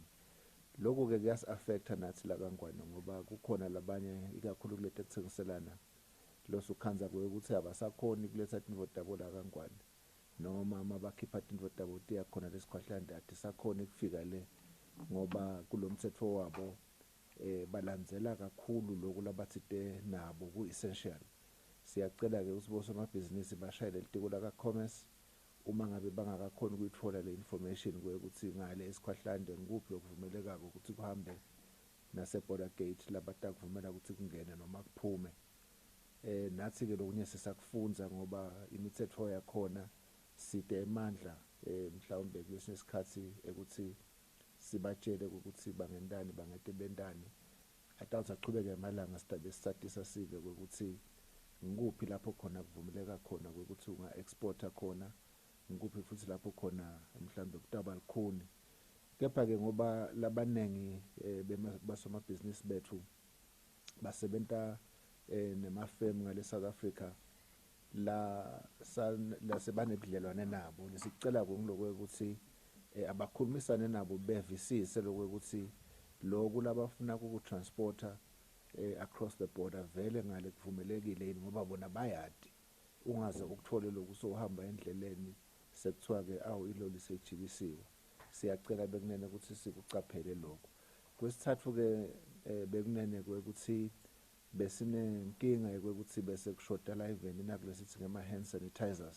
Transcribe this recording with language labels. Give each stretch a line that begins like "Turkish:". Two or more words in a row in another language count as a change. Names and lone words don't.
Swati: Lokho ke kuyasi-affecta nathi lakangwane ngoba kukhona labanye ikakhulu kulete kuthengiselana losukhanza ukuthi abasakhoni kuletha tintfo tabo lakangwane, noma mabakhipha tintfo tabo tiya khona lesikhwahlande atisakhoni kufika le ngoba kulomthetho wabo balandzela kakhulu lokho labatsite nabo ku-essential. Siyacela ke ukuthi bosomabhizinisi bashayele litiko laka-commerce uma ngabe bangakakhoni ukuyithola le information ukuthi ngale esikhwahlande ngikuphi okuvumelekako ukuthi kuhambe nase-border gate labatakuvumela ukuthi kungene noma kuphume. Nathi ke lokunye sisakufunza ngoba imithetho yakhona side emandla mhlawumbe kulesinye isikhathi ukuthi sibatshele ukuthi bangentani bangete bentani. Atawuthi aqhubeke emalanga sidabe sisatisa sive ukuthi ngikuphi lapho khona kuvumeleka khona ukuthi unga-exporta khona, ngikuphi futhi lapho khona mhlawumbe kutaba likhuni. Kepha ke ngoba labanengi basomabhizinisi bethu basebenta nemafemu ngale South Africa la sebanebudlelwane nabo, lesicela ngilokho ukuthi abakhulumisane nabo bevisise lokho ukuthi lokhu labafuna ukutransporta
English: across the border
Swati: vele ngale kuvumelekile yini ngoba bona bayadi. Ungaze ukuthole lokhu sohamba endleleni sekuthiwa ke iloli sejikisiwe. Siyacela bekunene ukuthi sikucaphele lokho. Kwesithathu ke bekunene ukuthi besinenkinga yokuthi bese kushoda la even nakulesithi ngema-
English: hand sanitizers.